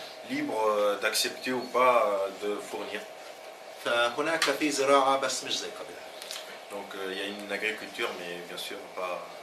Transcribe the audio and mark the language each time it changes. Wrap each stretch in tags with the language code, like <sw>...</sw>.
<fr>libre d'accepter ou pas de fournir.</fr> <ar>فهناك في زراعة بس مش زي قبل.</ar> <fr>Donc il y a une agriculture, mais bien sûr pas.</fr>